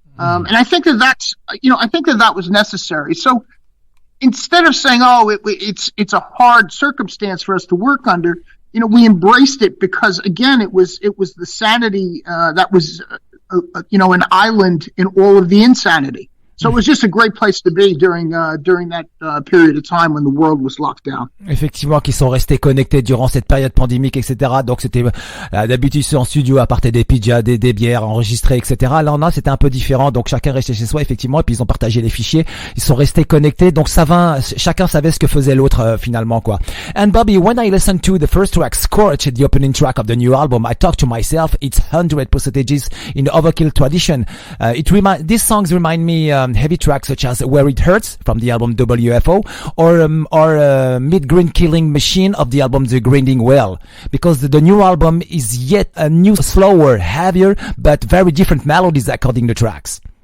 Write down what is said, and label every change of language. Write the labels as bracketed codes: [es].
[en] And I think that was necessary. So instead of saying, it's a hard circumstance for us to work under, we embraced it because again, it was the sanity, that was, an island in all of the insanity. So it was just a great place to be during that period of time when the world was locked down. [fr] Effectivement, qu'ils sont restés connectés durant cette période pandémique, etc. Donc c'était d'habitude en studio, à partir des pizzas, des bières enregistrées, etc. Là, c'était un peu différent. Donc chacun restait chez soi, effectivement, et puis ils ont partagé les fichiers. Ils sont restés connectés. Donc chacun savait ce que faisait l'autre finalement, quoi. [en] And Bobby, when I listened to the first track, Scorched, the opening track of the new album, I talked to myself, it's 100% in the Overkill tradition. These songs remind me heavy tracks such as Where It Hurts from the album WFO, or Mid-Green Killing Machine of the album The Grinding Well, because the new album is yet a new, slower, heavier, but very different melodies according to tracks.